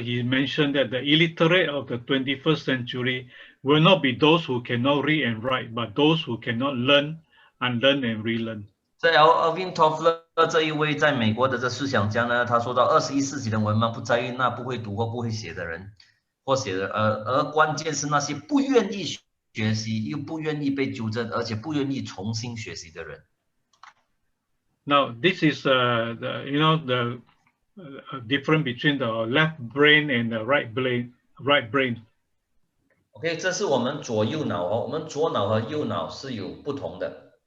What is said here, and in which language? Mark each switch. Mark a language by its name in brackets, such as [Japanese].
[English] He mentioned that the illiterate of the 21st century will not be those who cannot read and write, but those who cannot learn, unlearn and relearn. [Chinese] 在 Alvin Toffler 这一位在美国的这思想家呢，他说到21世纪的文盲不在于那不会读或不会写的人，而关键是那些不愿意学习又不愿意被纠正，而且不愿意重新学习的人。 [English] Now this is the difference between the left brain and the right brain. [Chinese] OK， 这是我们左右脑哦，我们左脑和右脑是有不同的。